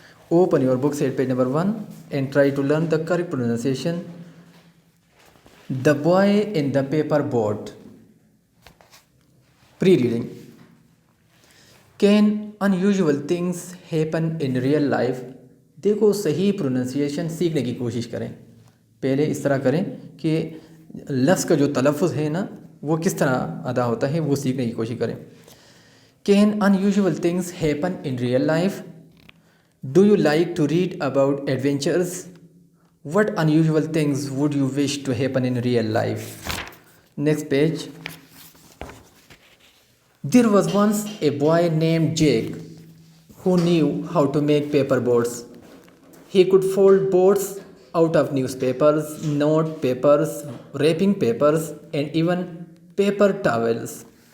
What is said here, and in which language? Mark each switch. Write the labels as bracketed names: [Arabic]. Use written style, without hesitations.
[English] Open your books at page number 1 and try to learn the correct pronunciation. The Boy in the Paperboard. Pre-reading. Can unusual things happen in real life? [Hindi] देखो सही pronunciation सीखने की कोशिश करें. पहले इस तरह करें कि लफ्ज़ का जो तलफ़ुज़ है ना वो किस तरह अदा होता है वो सीखने की कोशिश करें. [English] Can unusual things happen in real life? Do you like to read about adventures? What unusual things would you wish to happen in real life? Next page. There was once a boy named Jake who knew how to make paper boats. He could fold boats out of newspapers, note papers, wrapping papers, and even paper towels.